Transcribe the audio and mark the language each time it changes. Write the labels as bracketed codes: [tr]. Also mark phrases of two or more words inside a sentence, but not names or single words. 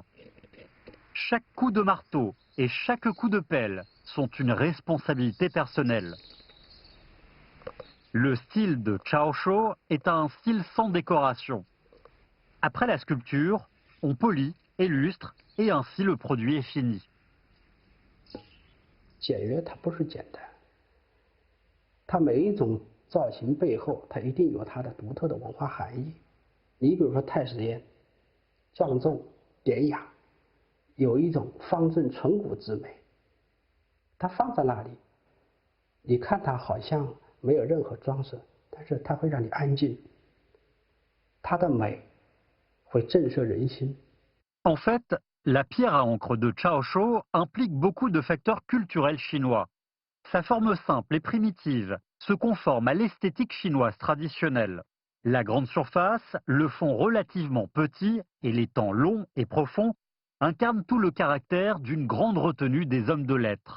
[fr] Chaque coup de marteau et chaque coup de pelle sont une responsabilité personnelle. Le style de Chaosho est un style sans décoration. Après la sculpture, on polit, illustre et ainsi le produit est fini. [zh] 简约它不是简单，它每一种造型背后，它一定有它的独特的文化含义。你比如说太史殿，庄重典雅，有一种方正淳朴之美。它放在那里，你看它好像没有任何装饰，但是它会让你安静。它的美会震慑人心。 [fr] En fait, la pierre à encre de Chaosho implique beaucoup de facteurs culturels chinois. Sa forme simple et primitive se conforme à l'esthétique chinoise traditionnelle. La grande surface, le fond relativement petit et les temps longs et profonds incarnent tout le caractère d'une grande retenue des hommes de lettres.